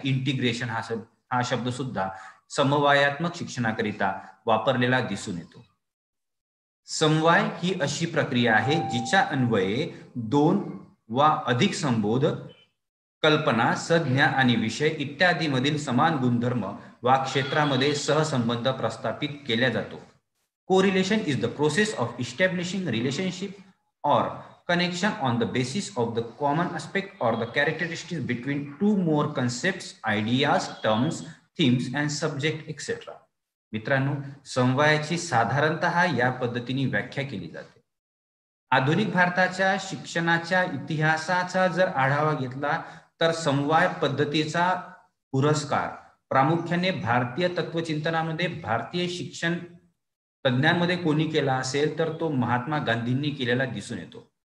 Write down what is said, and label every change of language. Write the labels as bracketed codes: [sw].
[mr] Integration हा शब्द सुद्धा समवायात्मक शिक्षणाकरिता वापरलेला दिसून येतो. समवाय ही अशी प्रक्रिया आहे जिच्या अन्वये दोन वा अधिक संबोध, कल्पना, संज्ञा आणि विषय इत्यादी मधील समान गुणधर्म वा क्षेत्रामध्ये सहसंबंध प्रस्थापित केला जातो. [en] Correlation is the process of establishing relationship और connection on the basis of the common aspect or the characteristics between two more concepts, ideas, terms, themes and subject etc. [mr] मित्रांनो, समवायाची साधारणतः या पद्धतीने व्याख्या केली जाते. आधुनिक भारताच्या शिक्षणाच्या इतिहासाचा जर आढावा घेतला तर समवाय पद्धतीचा पुरस्कार प्रामुख्याने भारतीय तत्वचिंतनामध्ये, भारतीय शिक्षण तज्ञांमध्ये कोणी केला असेल तर तो महात्मा गांधींनी केलेला दिसून येतो.